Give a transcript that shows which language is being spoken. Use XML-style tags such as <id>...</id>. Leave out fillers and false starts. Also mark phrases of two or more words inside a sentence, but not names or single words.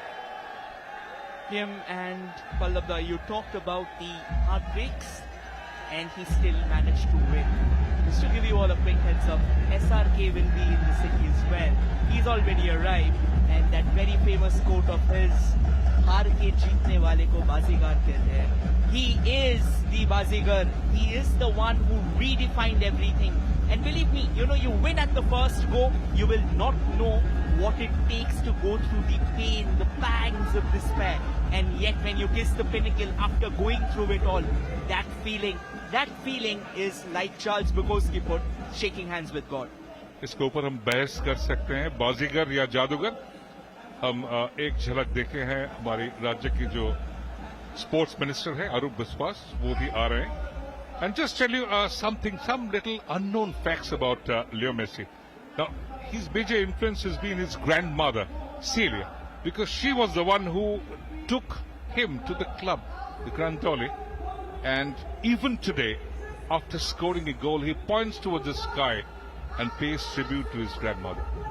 <en>Kim and Pallabda, you talked about the heartbreaks, and he still managed to win. Just to give you all a quick heads up, SRK will be in the city as well. He's already arrived, and that very famous quote of his,</en> <hi>"हार के जीतने वाले को बाज़ीगर कहते हैं."</hi> <en>He is the bazigar. He is the one who redefined everything. And believe me, you win at the first go, you will not know what it takes to go through the pain, the pangs of despair. And yet when you kiss the pinnacle after going through it all, that feeling is like Charles Bukowski put, shaking hands with God.</en> <hi>इसके ऊपर हम बहस कर सकते हैं, बाजीगर या जादूगर. हम एक झलक देखे हैं हमारी राज्य की जो</hi> <en>sports minister</en> <hi>है अरूप बिस्वास, वो भी आ रहे हैं.</hi> <en>And just tell you some little unknown facts about Leo Messi. Now, his major influence has been his grandmother, Celia, because she was the one who took him to the club, the Grandoli. And even today, after scoring a goal, he points towards the sky and pays tribute to his grandmother.</en>